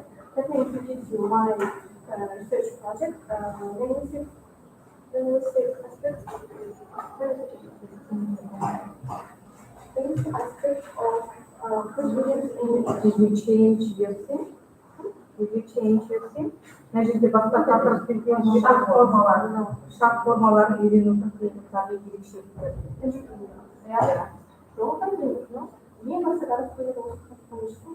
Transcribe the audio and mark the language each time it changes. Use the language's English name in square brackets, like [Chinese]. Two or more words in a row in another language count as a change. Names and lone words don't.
[English] Let me introduce you my research project, linguistic aspects of Williams in Did you change your sim? Did you change your sim? [Kazakh] Значит, басқа тақырыптармен шақ формаларын үйренудің қиындықтары ерекшеліктері. [Russian] Мне кажется, что